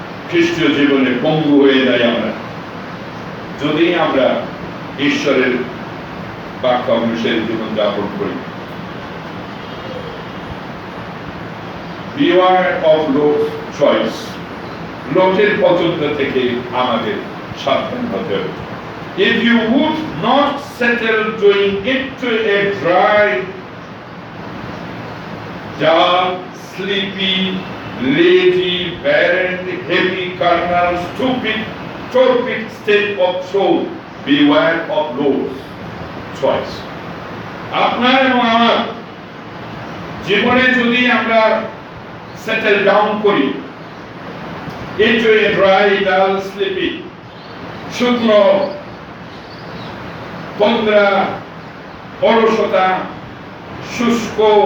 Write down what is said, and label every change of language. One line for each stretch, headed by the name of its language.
Bangla: খ্রিস্টীয় জীবনে পঙ্গু হয়ে যায় আমরা, যদি আমরা ঈশ্বরের বাক্য অনুসারে জীবন যাপন করি।
English: beware of Lot's choice.
Bangla: লোটের পছন্দ থেকে আমাদের সাবধান হতে হবে।
English: If you would not settle going into a dry, dull, sleepy, lazy, barren, heavy, carnal, stupid, torpid state of soul, beware of Lot's choice.
Bangla: আপনার এবং আমার জীবনে যদি আমরা সেটেল ডাউন করি
English: into a dry, dull, sleepy,
Bangla: শুকনো, তন্দ্রা, অলসতা, শুষ্ক,